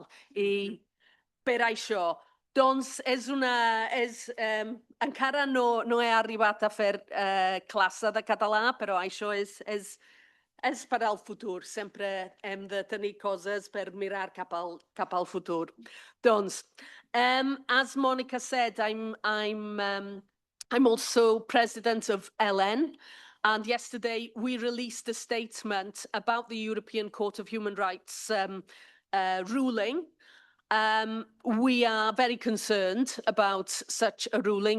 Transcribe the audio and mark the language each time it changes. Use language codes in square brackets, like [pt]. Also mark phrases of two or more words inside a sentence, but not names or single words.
[ca] I per això, doncs encara no he arribat a fer classe de català, però això és per al futur. Sempre hem de tenir coses per mirar cap al futur. Doncs, [en] as Monica said, I'm also president of LN, and yesterday we released a statement about the European Court of Human Rights ruling. We are very concerned about such a ruling.